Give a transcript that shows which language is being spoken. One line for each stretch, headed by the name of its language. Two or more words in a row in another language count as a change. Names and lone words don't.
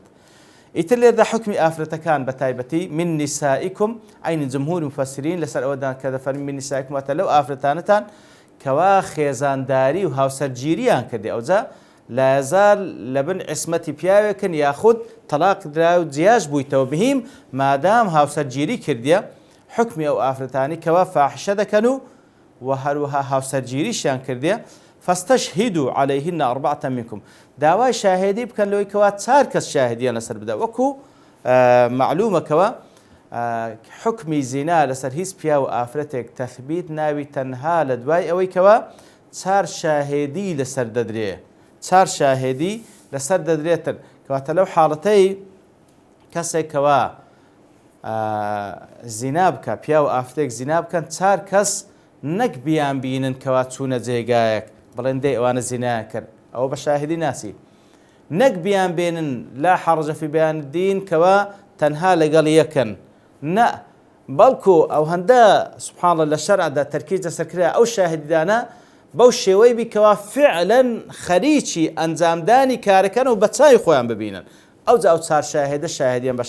Central Kurdish: ئیتر لێردا حکمی ئافرەتەکان بە تایبەتی
Arabic: من نسائکم،
Central Kurdish: عین جمهوری مفەسرین لەسەر ئەوەدا کە دەفەرمێن
Arabic: من نسائکم
Central Kurdish: واتە لەو ئافرەتانەتان کەوا خێزانداری و هاوسەرگیریان کردی، ئەوجا
Arabic: لا یەزال
Central Kurdish: لەبن عیسمەتی پیاوێکن یاخود تەلاق درا و جیاژ بوویتەوە بهیم مادام هاوسەرگیری کردیە. حکمی ئەو ئافرەتانی کەوا فاحشە دەکەن و هەروەها هاوسەرگیریشیان کردیە
Arabic: فاستشهدوا عليهن أربعة منكم،
Central Kurdish: داوای شاهدی بکەن لەوەی کەوا چار کەس شاهدیان لەسەر بدا. وەکو معلومە کەوا حکمی زینا لەسەر هیچ پیا و ئافرەتێک تەثبیت ناوی تەنها لە دوای ئەوەی کەوا چار شاهدی لەسەر دەدرێ، چار شاهدی لەسەر دەدرێتن. کەواتە لەو حاڵەتەی کەسێک کەوا زینا بکە، پیا و ئافرەتێک زینا بکەن، چار کەس نەک بیان بینن کەوا چوونە جێگایەک بڵێن دەی ئەوانە زینایان کرد، ئەوە بە شاهدی ناسی، نەک بیان بێنن
Arabic: لا حرج في بيان الدين
Central Kurdish: کەوا تەنها لەگەڵ یەکەن نە بەڵکو ئەو هەندە
Arabic: سبحان الله
Central Kurdish: لە شەرعدا تەرکیز لەسەرکرا ئەو شاهددانە بەو شێوەی بیکەوە فعلەن خەریکی ئەنجامدانی کارەکەن و بە چای خۆیان ببینن ئەو جا ئەو چار شاهدە شاهدیان بە